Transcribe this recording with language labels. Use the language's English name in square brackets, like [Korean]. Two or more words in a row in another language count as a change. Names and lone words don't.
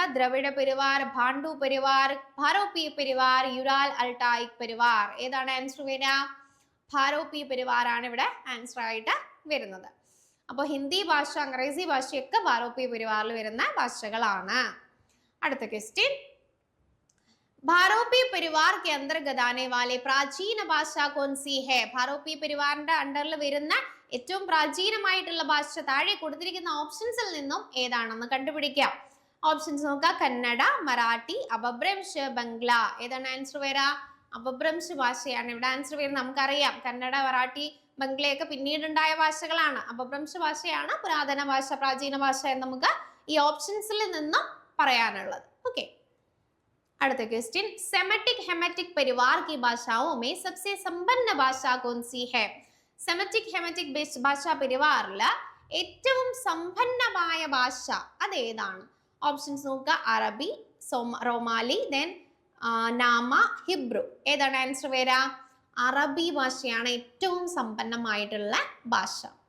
[Hindi] द्रविड़ परिवार, भांडु परिवार, भारोपीय परिवार, यूराल अल्टाइक परिवार. [Malayalam] ഏതാണ് ആൻസർ വരിക? [Hindi] भारोपीय परिवार [Malayalam] ആണ് ഇവിടെ ആൻസർ ആയിട്ട് വരുന്നത്. അപ്പോൾ ഹിന്ദി ഭാഷ, അംഗ്രേസി ഭാഷയൊക്കെ ഭാരോപീയ പരിവാറിൽ വരുന്ന ഭാഷകളാണ്. അടുത്ത ക്വസ്റ്റ്യൻ, [Hindi] भारोपीय परिवार के अंतर्गत आने वाले प्राचीन भाषा कौन सी है? [Malayalam] ഭാരോപീയ പരിവാറിന്റെ അണ്ടറിൽ വരുന്ന ഏറ്റവും പ്രാചീനമായിട്ടുള്ള ഭാഷ താഴെ കൊടുത്തിരിക്കുന്ന ഓപ്ഷൻസിൽ നിന്നും ഏതാണെന്ന് കണ്ടുപിടിക്കാം. ഓപ്ഷൻസ് നോക്കുക. കന്നഡ, മറാഠി, അപഭ്രംശ, ബംഗ്ല. ഏതാണ് ആൻസർ വരാ? അപഭ്രംശ ഭാഷയാണ് ഇവിടെ ആൻസർ വരുന്നത്. നമുക്കറിയാം കന്നഡ, മറാഠി, ബംഗ്ലയൊക്കെ പിന്നീടുണ്ടായ ഭാഷകളാണ്. അപഭ്രംശ ഭാഷയാണ് പുരാതന ഭാഷ, പ്രാചീന ഭാഷ എന്ന് നമുക്ക് ഈ ഓപ്ഷൻസിൽ നിന്നും പറയാനുള്ളത്. ഓക്കെ, അടുത്ത ക്വസ്റ്റ്യൻ, [Hindi] सेमेटिक हेमेटिक परिवार की भाषाओं में सबसे संपन्न भाषा कौन सी है? [Malayalam] സെമറ്റിക് ഹെമറ്റിക് ഭാഷാ പരിവാറിൽ ഏറ്റവും സമ്പന്നമായ ഭാഷ അതേതാണ്? ഓപ്ഷൻസ് നോക്കുക. അറബി, റോമാലി, ദെൻ നാമ, ഹിബ്രു. ഏതാണ് ആൻസർ വരാ? അറബി ഭാഷയാണ് ഏറ്റവും സമ്പന്നമായിട്ടുള്ള ഭാഷ.